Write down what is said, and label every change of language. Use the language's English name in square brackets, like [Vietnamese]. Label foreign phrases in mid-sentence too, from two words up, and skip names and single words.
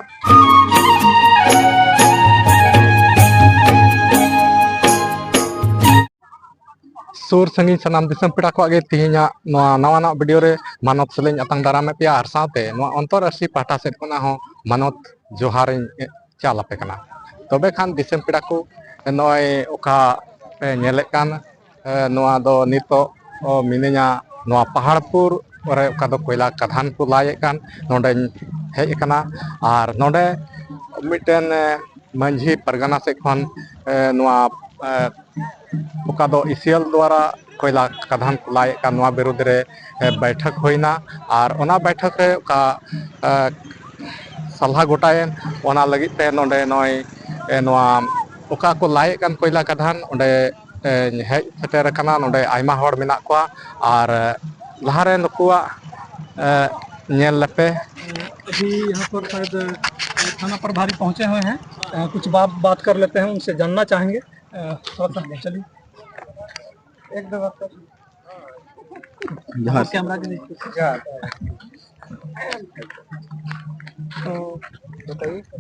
[Santali] सुर संगी सनाम दिसम पेड़ा को आगे तिहिना नवा वीडियो रे मानत सलें अतंग दारामे पे आर साथे अंतरराष्ट्रीय पाटा सेट कोना हो मानत जोहार चाल आपे कना तबे खान दिसम पेड़ा को नय ओका पे नेले कान नवा दो नितो मिनेना नवा पहाड़पुर रे ओका दो कोयला कधान को लाये कान नोडे हेज कना आर नोडे मिटेन मंझी परगना से खन नवा ओका दो इसियल द्वारा कोयला कधान को लाये का नवा विरोध रे बैठक होइना और ओना बैठक रे का सलाह गोटायन ओना लगी पे नोडे नय नवा ओका को लाये कान कोयला कधान ओडे हेज सेटर कना नोडे आयमा हड़ मेना कोआ और लहारे नुकुआ नेल लपे [Hindi] अभी यहाँ पर शायद थाना प्रभारी पहुँचे हुए हैं कुछ बात कर लेते हैं उनसे जानना चाहेंगे चलिए एक दो बात जहाँ कैमरा के तो बताइए